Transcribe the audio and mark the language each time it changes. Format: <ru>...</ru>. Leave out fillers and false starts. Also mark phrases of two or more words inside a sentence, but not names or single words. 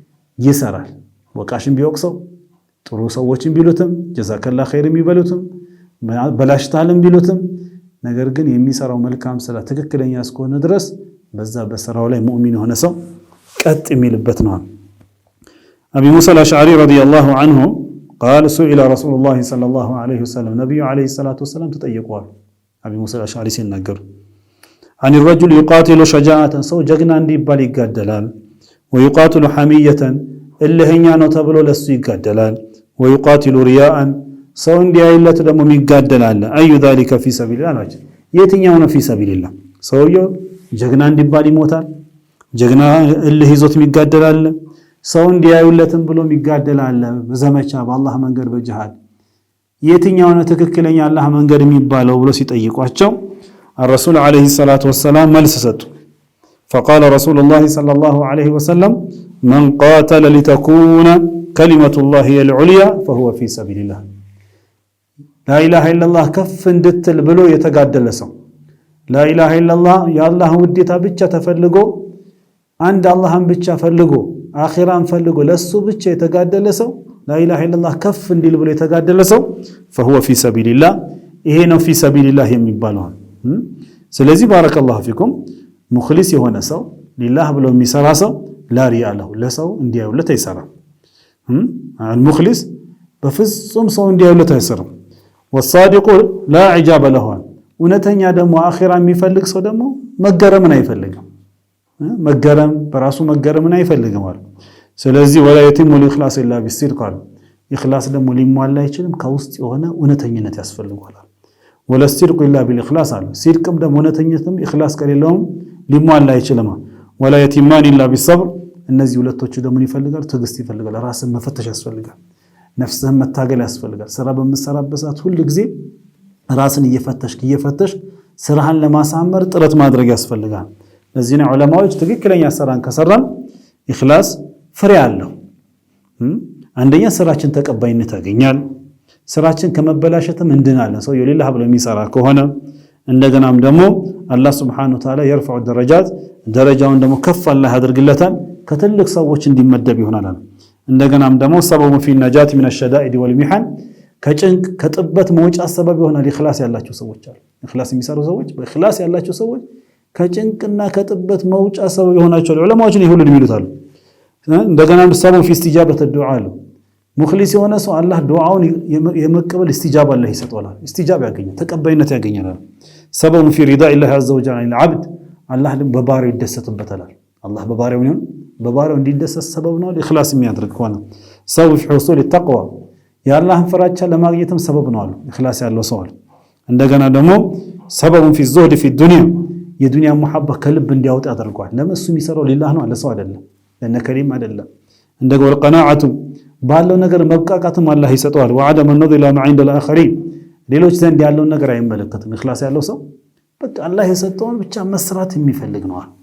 <am>ይሰራል ወቃሽም ቢወቅሰው ጥሩ ሰዎችን ቢሉትም</am> <ar>جزاك الله خير</ar> <am>የሚበሉትም በላሽታልም ቢሉትም ነገር ግን የሚሰራው መልካም ስራ ትክክለኛ እስከሆነ ድረስ በዛ በስራው ላይ ሙእሚን የሆነ ሰው ቀጥ የሚልበት ነው። አቢ ሙሳ አልአሽዓሪ ረዲየላሁ</am> <ar>ዐንሁ قال سئل رسول الله صلى الله عليه وسلم</ar> <am>ነብዩ</am> <ar>عليه الصلاة والسلام</ar> <am>ተጠየቁዋል። አቢ ሙሳ አልአሽዓሪ ሲናገሩ</am> <ar>عن الرجل يقاتل شجاعة</ar> <am>ሰው ጀግና እንዲባል ይጋደላል</am> <ar>ويقاتل حمية</ar> <am>እልህኛ ነው ተብሎ ለሱ ይጋደላል</am> <ar>ويقاتل رياء</ar> <am>ሰው እንዲያይለት ደግሞ ይጋደላል አዩ</am> <ar>ذلك في سبيل الله</ar> <am>የትኛው ነው</am> <ar>في سبيل الله</ar> <am>ሰውየው ጀግና እንዲባል ይሞታል ጀግና እልህ ይዞት ይጋደላል ሰው እንዲያዩለትም ብሎ ይጋደላል በዘመቻ በአላህ መንገድ በጂሃድ የትኛው ነው ትክክለኛ አላህ መንገድ የሚባለው ብሎ ሲጠይቋቸው</am> <ar>الرسول عليه الصلاة والسلام</ar> <am>መልስ ሰጡ</am> <ar>فقال رسول الله صلى الله عليه وسلم من قاتل لتكون كلمة الله هي العليا فهو في سبيل الله لا إله إلا الله كف</ar> <am>እንድትል ብሎ የተጋደለ ሰው</am> <ar>لا إله إلا الله يا الله</ar> <am>ውዴታ ብቻ ተፈልጎ አንድ አላህን ብቻ ፈልጎ አኺራን ፈልጎ ለሱ ብቻ የተጋደለ ሰው</am> <ar>لا إله إلا الله</ar> <am>ከፍ እንዲል ብሎ የተጋደለ ሰው</am> <ar>فهو في سبيل الله</ar> <am>ይሄ ነው</am> <ar>في سبيل الله</ar> <am>የሚባለው። ስለዚህ</am> <ar>بارك الله فيكم</ar> <am>ሙኽሊስ የሆነ ሰው ሊላህ ብሎ የሚሰራ ሰው</am> <ar>لا رياء له</ar> <am>ለሰው እንዲያዩለት አይሰራም። ሙኽሊስ በፍጹም ሰው እንዲያዩለት አይሰራም።</am> <ar>والصادق لا إعجاب له</ar> <am>እውነተኛ ደግሞ አኺራ የሚፈልግ ሰው ደግሞ መገረምን አይፈልግም። መገረም በራሱ መገረምን አይፈልግም ማለት። ስለዚህ</am> <ar>ولا يتم الإخلاص إلا بالصدق</ar> <am>ኢኽላስ ደግሞ ሊሟላ አይችልም ከውስጥ የሆነ እውነተኝነት ያስፈልጋል። ولا</am> <ar>الصدق إلا بالإخلاص</ar> <am>አለ ሲድቅም ደግሞ እውነተኝነትም ኢኽላስ ከሌለውም ሊሟላ አይችልም።</am> <ar>ولا يتمان إلا بالصبر</ar> <am>እነዚህ ሁለቶቹ ደግሞ ይፈልጋል ትዕግስት ይፈልጋል ራስን መፈተሽ ያስፈልጋል ነፍስህን መታገል ያስፈልጋል። ስራ በመሰራበት ሰዓት ሁሉ ጊዜ ራስን እየፈተሽ ስራህን ለማሳመር ጥረት ማድረግ ያስፈልጋል። ለዚህ ነው ዑለማዎች ትክክለኛ ስራን ከሰራን ኢኽላስ ፍሬ አለው። አንደኛ ስራችን ተቀባይነት ያገኛል ስራችን ከመበላሸትም እንድናለን ሰው የሌላ ብሎ የሚሰራ ከሆነ እንደገናም ደግሞ አላህ</am> <ar>سبحانه وتعالى يرفع الدرجات</ar> <am>ደረጃውን ደግሞ ከፍ አላህ ያደርግለታል ከትልቅ ሰዎች እንዲመደብ ይሆናል። እንደገናም ደግሞ ሰበቡ</am> <ar>في النجاة من الشدائد والمحن</ar> <am>ከጭንቅ ከጥበት መውጫ ሰበብ ይሆናል። ኢኽላስ ያላቸው ሰዎች አሉ ኢኽላስ የሚሰሩ ሰዎች በኢኽላስ ያላቸው ሰዎች ከጭንቅና ከጥበት መውጫ ሰበብ ይሆናቸው ዑለማዎች ነው ሁሉ የሚሉታሉ። እንደገናም ሰበቡ</am> <ar>في استجابة الدعاء</ar> <am>ሙኽሊስ የሆነ ሰው አላህ ዱዓውን የመቀበል استجابة አላህ ይሰጣል استجابة ያገኛል ተቀባይነት ያገኛል። ሰበቡ</am> <ar>في رضا الله عز وجل عن العبد</ar> <am>አላህ በባሪያው ይደሰትበታል። አላህ በባሪያው እንዲደሰት ሰበብ ነው ኢኽላስ የሚያደርግ ከሆነ ሰበቡ</am> <ar>في حصول التقوى</ar> <am>የአላህን ፍራቻ ለማግኘትም ሰበብ ነው አሉ ኢኽላስ ያለው ሰው አለ። እንደገና ደግሞ ሰበቡ</am> <ar>في الزهد في الدنيا</ar> <am>የዱንያ መሐባ ከልብ እንዲያወጣ ያደርጋል። ለምን እሱ የሚሰራው ሊላህ ነው አለ ሰው አይደለም ለነከሪም አይደለም። እንደገና ወልቀናዓቱ ባለው ነገር መብቃቃትም አላህ ይሰጠዋል።</am> <ar>وعدم النظر الى ما عند الاخرين</ar> <am>ሌሎች ዘንድ ያለውን ነገር አይመለከትም። ኢኽላስ ያለው ሰው በቃ አላህ የሰጠውን ብቻ መስራት የሚፈልግ ነው።</am>